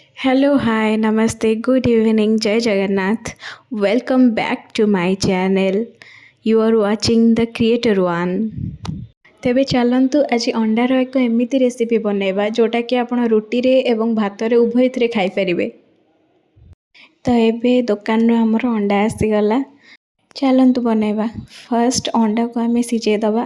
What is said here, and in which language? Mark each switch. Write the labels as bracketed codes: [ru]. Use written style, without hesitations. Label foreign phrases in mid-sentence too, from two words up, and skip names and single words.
[en] Hello, hi, namaste, good evening, [or] ଜୟ ଜଗନ୍ନାଥ. [en] Welcome back to my channel. You are watching the Creator One. [or] ତେବେ ଚାଲନ୍ତୁ ଆଜି ଅଣ୍ଡାର ଏକ ଏମିତି ରେସିପି ବନେଇବା ଯେଉଁଟାକି ଆପଣ ରୁଟିରେ ଏବଂ ଭାତରେ ଉଭୟଥିରେ ଖାଇପାରିବେ। ତ ଏବେ ଦୋକାନରୁ ଆମର ଅଣ୍ଡା ଆସିଗଲା। ଚାଲନ୍ତୁ ବନେଇବା। ଫାର୍ଷ୍ଟ ଅଣ୍ଡାକୁ ଆମେ ସିଝେଇ ଦେବା।